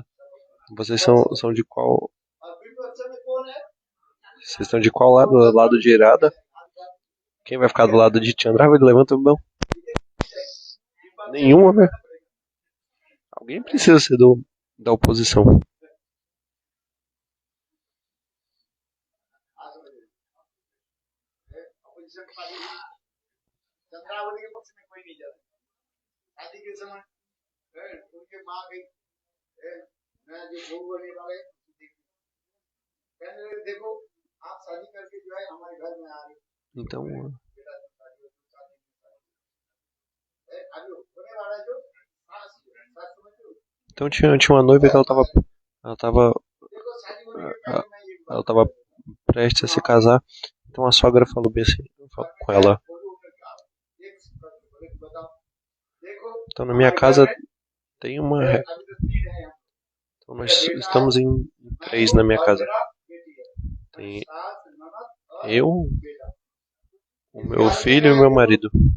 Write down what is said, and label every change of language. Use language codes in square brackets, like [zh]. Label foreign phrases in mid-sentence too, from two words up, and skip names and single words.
[pt] Vocês são de qual? Vocês estão de qual lado? Do lado de Radha? Quem vai ficar do lado de Chandravali? Levanta a mão. Nenhuma, né? Alguém precisa ser da oposição. [hi] चंद्रावली के पक्ष में कोई नहीं जाता शादी के समय उनके माँ गई मैं जो बहू बने वाले कहने लगे देखो आप शादी करके जो है हमारे घर में आ रहे [pt] Então, [hi] अभी होने वाला जो सास समझ लो [pt] então tinha uma noiva que ela tava [hi] देखो शादी होने के पहले मैं ये [pt] ela tava prestes a se casar. Então a sogra falou bem assim, falou com ela. Então na minha casa tem uma. Então nós estamos em 3 na minha casa. Tem eu, o meu filho e o meu marido.